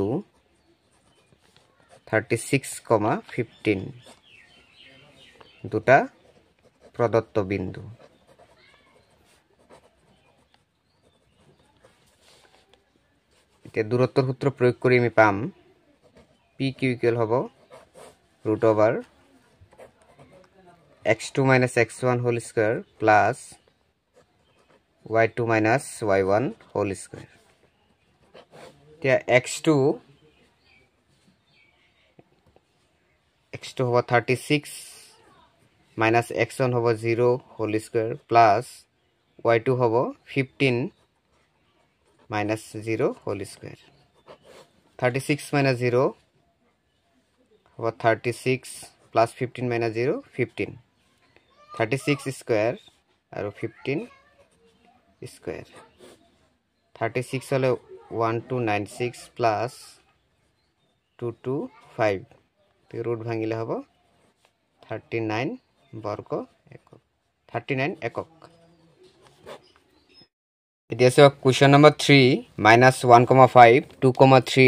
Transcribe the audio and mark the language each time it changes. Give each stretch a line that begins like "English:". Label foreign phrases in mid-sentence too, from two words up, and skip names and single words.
Assamese: 36,15 দুটা প্ৰদত্ত বিন্দু এতিয়া দূৰত্বৰ সূত্ৰ প্ৰয়োগ কৰি আমি পাম pq = হ'ব √x2 - x1
English: whole square plus
Assamese: y2 - y1
English: whole square
Assamese: এতিয়া x2 হ'ব 36 minus
English: x1 হ'ব 0 whole square plus y2 হ'ব 15 minus 0 whole square 36 minus 0 হ'ব 36 plus 15 minus 0 15 36 square আৰু 15 square 36 হলে 1296 plus
Assamese: 225 ৰুট ভাঙিলে হ'ব 39 বর্গ একক 39 একক এতিয়া
English: so question number
Assamese: 3 -1,5 2,3